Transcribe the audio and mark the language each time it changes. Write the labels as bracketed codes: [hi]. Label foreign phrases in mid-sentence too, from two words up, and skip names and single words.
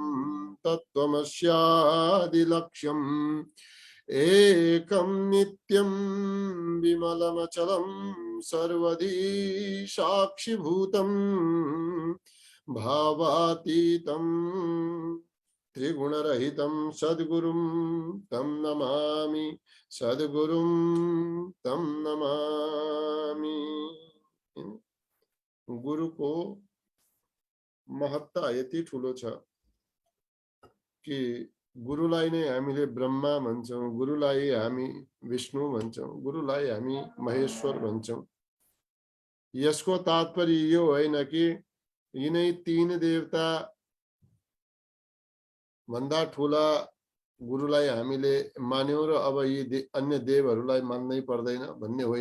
[sa] तत्त्वमस्यादिलक्ष्यम् एकं नित्यं विमलमचलं सर्वधी साक्षिभूतं भावातीतं त्रिगुणरहितं सद्गुरुं तं नमामि, सद्गुरुं तं नमामि। [ne] गुरुको महत्ता यति ठुलो छ कि गुरुलाई नै हामीले ब्रह्मा भन्छौं, गुरुलाई हामी विष्णु भन्छौं, गुरुलाई हामी महेश्वर भन्छौं। यसको तात्पर्य यो होइन कि यिनै 3 देवता भन्दा ठुला गुरुलाई हामीले मान्यौं र अब यी अन्य देवहरूलाई मान्नै पर्दैन भन्ने होइन।